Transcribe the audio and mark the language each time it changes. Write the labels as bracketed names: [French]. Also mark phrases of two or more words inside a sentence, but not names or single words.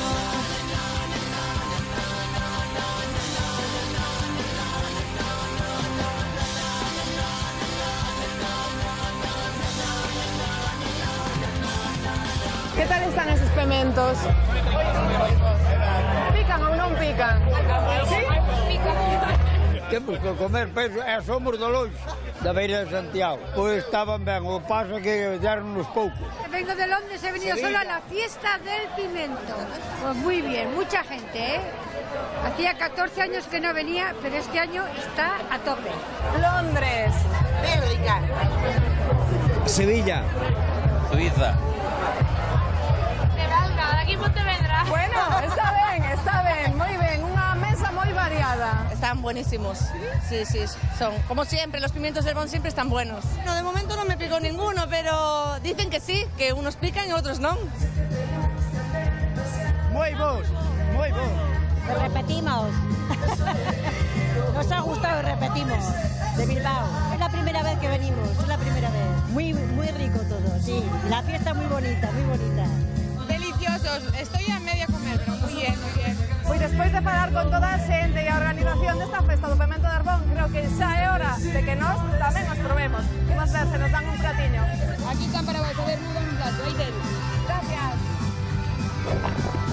[Spanish] Que tal están esos pementos? [Galician] Pican ou non pican? Sí? Temos que comer, pero somos de longe, da beira de Santiago. Pois estaban ben, o paso que deron-nos pouco. [Spanish] Vengo de Londres, he venido solo a la fiesta del pimento. Pues muy bien, mucha gente, Hacía 14 años que no venía, pero este año está a tope. Londres. Bélgica. Sevilla. Suiza. Aquí Pontevedra. [Galician] Bueno, está ben, moi ben, unha mesa moi variada. [Spanish] Están buenísimos, sí, son como siempre, los pimientos de Herbón siempre están buenos. No, de momento no me picó ninguno, pero dicen que sí, que unos pican y otros no. [Galician] Moi vos. [Spanish] Repetimos. Nos ha gustado y repetimos. De Bilbao. Es la primera vez que venimos, es la primera vez. Muy rico todo, sí. La fiesta muy bonita, muy bonita. Deliciosos, estoy a media comer, pero muy bien. [Galician] Pois despois de falar con toda a xente e a organización desta festa do Pemento de Herbón, creo que xa é hora de que nós tamén nos probemos. Imos ver se nos dan un platiño. Aquí están para vos, a ver, un plato, aí tedes. [Spanish] Gracias.